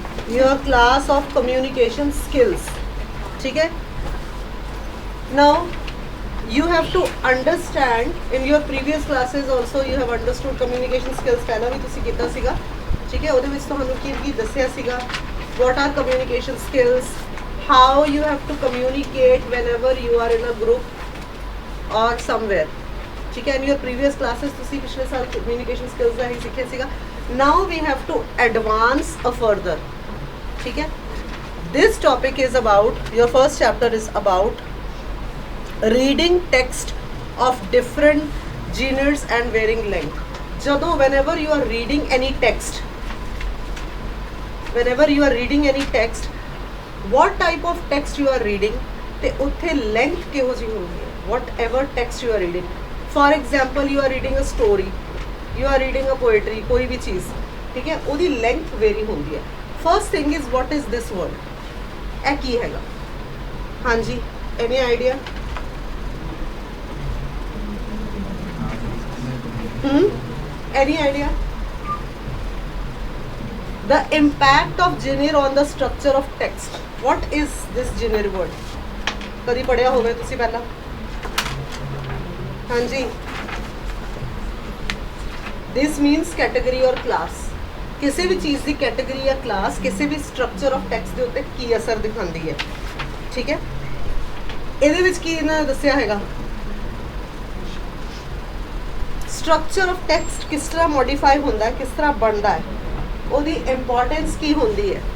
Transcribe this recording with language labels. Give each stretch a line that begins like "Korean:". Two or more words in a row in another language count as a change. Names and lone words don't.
English: your class of communication skills.
Punjabi: ਠੀਕ ਹੈ.
English: Now you have to understand in your previous classes also you have understood communication skills.
Punjabi: ਪਹਿਲਾ ਵੀ ਤੁਸੀਂ ਕਿੰਨਾ ਸੀਗਾ. ਠੀਕ ਹੈ. ਉਹਦੇ ਵਿੱਚ ਤੁਹਾਨੂੰ ਕੀ ਦੱਸਿਆ ਸੀਗਾ.
English: What are communication skills? How you have to communicate whenever you are in a group or somewhere.
Punjabi: ਠੀਕ ਹੈ.
English: In your previous classes
Punjabi: ਤੁਸੀਂ ਪਿਛਲੇ ਸਾਲ
English: communication skills
Punjabi: ਦਾ ਹੀ ਸਿੱਖਿਆ ਸੀਗਾ.
English: Now we have to advance a further.
Punjabi: ਠੀਕ ਹੈ.
English: This topic is about, your first chapter is about reading text of different genres and varying length. ਜਦੋਂ whenever you are reading any text, what type of text you are reading
Punjabi: ਤੇ ਉੱਥੇ
English: length
Punjabi: ਕਿਹੋ ਜਿਹੀ ਹੁੰਦੀ ਹੈ.
English: Whatever text you are reading. For example, you are reading a story, you are reading a poetry,
Punjabi: ਕੋਈ ਵੀ ਚੀਜ਼, ਠੀਕ ਹੈ, ਉਹਦੀ
English: length vary
Punjabi: ਹੁੰਦੀ ਹੈ.
English: First thing is, what is this word?
Punjabi: ਇਹ ਕੀ ਹੈਗਾ? ਹਾਂਜੀ,
English: any idea? Any idea? The impact of genre on the structure of text. What is this genre word?
Punjabi: ਕਦੀ ਪੜਿਆ ਹੋਵੇ ਤੁਸੀਂ ਪਹਿਲਾਂ? ਹਾਂਜੀ.
English: This means category or class.
Punjabi: ਕਿਸੇ ਵੀ ਚੀਜ਼ ਦੀ ਕੈਟਾਗਰੀ ਜਾਂ ਕਲਾਸ ਕਿਸੇ ਵੀ
English: structure of text
Punjabi: ਦੇ ਉੱਤੇ ਕੀ ਅਸਰ ਦਿਖਾਉਂਦੀ ਹੈ. ਠੀਕ ਹੈ. ਇਹਦੇ ਵਿੱਚ ਕੀ ਇਹਨਾਂ ਨੇ ਦੱਸਿਆ ਹੈਗਾ,
English: structure of text
Punjabi: ਕਿਸ ਤਰ੍ਹਾਂ ਮੋਡੀਫਾਈ ਹੁੰਦਾ ਹੈ, ਕਿਸ ਤਰ੍ਹਾਂ ਬਣਦਾ ਹੈ, ਉਹਦੀ ਇੰਪੋਰਟੈਂਸ ਕੀ ਹੁੰਦੀ ਹੈ.